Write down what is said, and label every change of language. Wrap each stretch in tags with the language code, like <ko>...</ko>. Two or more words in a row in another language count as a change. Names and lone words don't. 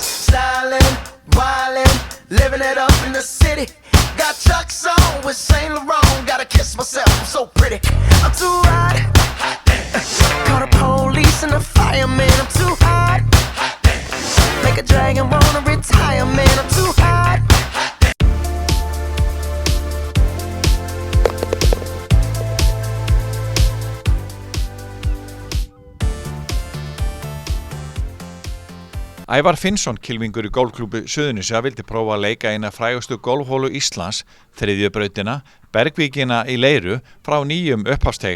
<en>Stylin', wildin', living it up in the city. Got Chuck's on with Saint Laurent. Gotta kiss myself, I'm so pretty. I'm too hot. Call the police and the fireman. I'm too hot. Make like a dragon, wanna retire, man, I'm too hot.</en> <is>Ævar Finnsson, kylfingur í golfklúbbi Suðurnesja, vildi prófa að leika eina frægustu golfhólu Íslands, þriðju brautina, Bergvíkina í Leiru, frá nýjum upphafsteig.</is>